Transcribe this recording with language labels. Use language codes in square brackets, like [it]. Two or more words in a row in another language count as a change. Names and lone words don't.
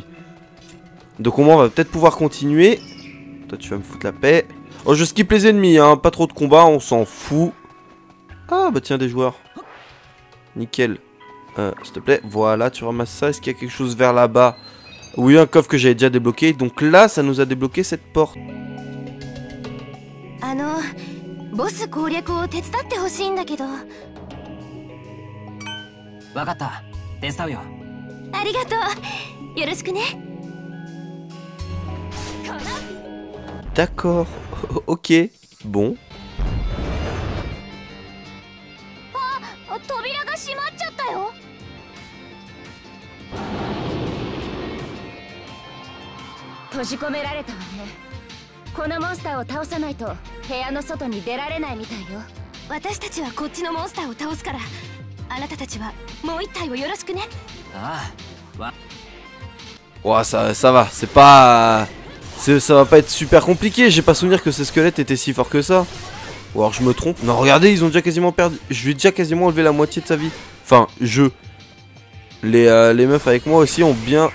[fr] Donc au moins on va peut-être pouvoir continuer. Toi tu vas me foutre la paix. Oh je skip les ennemis hein, pas trop de combat, on s'en fout. Ah bah tiens des joueurs. Nickel. S'il te plaît, voilà tu ramasses ça. Est-ce qu'il y a quelque chose vers là-bas? Oui un coffre que j'avais déjà débloqué. Donc là ça nous a débloqué cette porte. [ja] ボス攻略を手伝ってほしいんだけど。わかった、手伝うよ。ありがとう。よろしくね。 [fr] D'accord, ok, bon. [ja] 扉が閉まっちゃったよ。閉じ込められたわね。このモンスターを倒さないと部屋の外に出られないみたいよ。私たちはこっちのモンスターを倒すから、あなたたちはもう一体をよろしくね。ああ、 [fr] Ouais ça va, c'est pas... Ça va pas être super compliqué, j'ai pas souvenir que ces squelettes étaient si forts que ça. Ou alors je me trompe. Non regardez, ils ont déjà quasiment perdu. Je lui ai déjà quasiment enlevé la moitié de sa vie. Enfin, les meufs avec moi aussi ont bien...